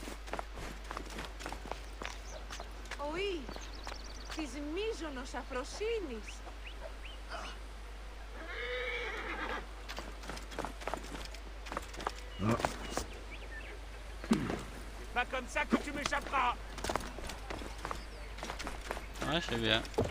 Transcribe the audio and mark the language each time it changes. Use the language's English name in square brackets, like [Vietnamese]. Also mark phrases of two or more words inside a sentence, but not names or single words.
[French] Oui, [Greek] τις μείζωνος αφροσύνης. [French] Pas comme ça que tu m'échapperas. Ouais, je sais bien.